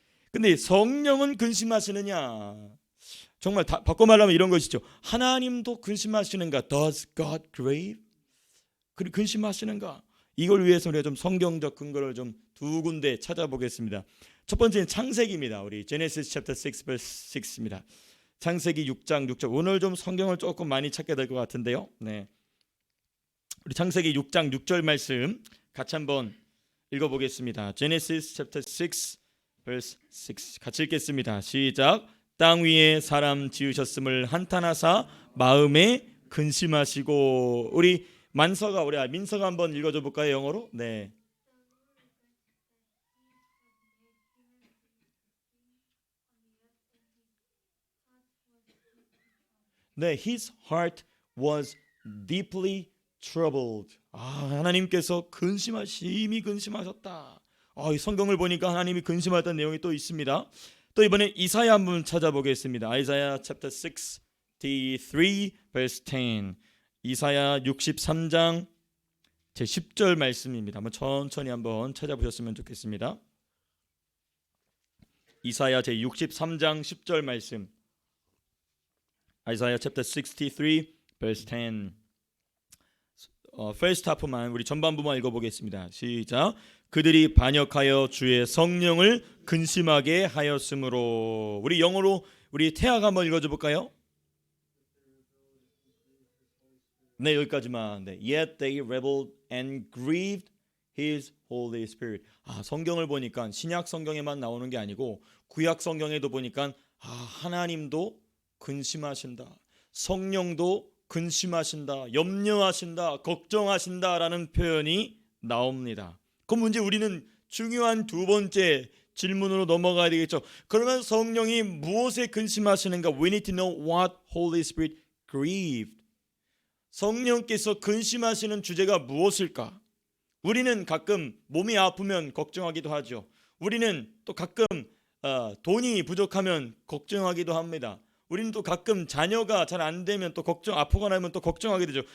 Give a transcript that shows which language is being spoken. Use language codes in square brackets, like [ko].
[ko] 근데 성령은 근심하시느냐? 정말 바꿔 말하면 이런 것이죠. 하나님도 근심하시는가? [en] Does God grieve? [ko] 근심하시는가? 이걸 위해서 우리가 좀 성경적 근거를 좀 두 군데 찾아보겠습니다. 첫 번째는 창세기입니다. [en] 우리 Genesis chapter 6 verse 6입니다. [ko] 창세기 6장 6절. 오늘 좀 성경을 조금 많이 찾게 될 것 같은데요. 네. 우리 창세기 6장 6절 말씀 같이 한번 읽어보겠습니다. [en] Genesis chapter 6 verse 6 [ko] 같이 읽겠습니다. 시작. 땅 위에 사람 지으셨음을 한탄하사 마음에 근심하시고. 우리 민서가 한번 읽어줘 볼까요? 영어로? 네. [en] 네, his heart was deeply troubled. [ko] 하나님께서 심히 근심하셨다. 이 성경을 보니까 하나님이 근심하던 내용이 또 있습니다. 또 이번에 이사야 한번 찾아보겠습니다. [en] 이사야 chapter 63 verse 10. [ko] 이사야 63장 제 10절 말씀입니다. 한번 천천히 한번 찾아보셨으면 좋겠습니다. 이사야 제 63장 10절 말씀. [en] 이사야 chapter 63 verse 10. first half [ko] 만 우리 전반부만 읽어보겠습니다. 시작. 그들이 반역하여 주의 성령을 근심하게 하였으므로. 우리 영어로 우리 태아가 한번 읽어줘 볼까요? 네, 여기까지만. 네. [en] Yet they rebelled and grieved His Holy Spirit. [ko] 성경을 보니까 신약 성경에만 나오는 게 아니고 구약 성경에도 보니까 하나님도 근심하신다. 성령도 근심하신다. 염려하신다. 걱정하신다라는 표현이 나옵니다. 그럼 문제 우리는 중요한 두 번째 질문으로 넘어가야 되겠죠. 그러면 성령이 무엇에 근심하시는가? [en] We need to know what Holy Spirit grieved. [ko] 성령께서 근심하시는 주제가 무엇일까? 우리는 가끔 몸이 아프면 걱정하기도 하죠. 우리는 또 가끔 돈이 부족하면 걱정하기도 합니다. 우리는 또 가끔 자녀가 잘 안 되면 또 아프거나 하면 또 걱정하게 되죠.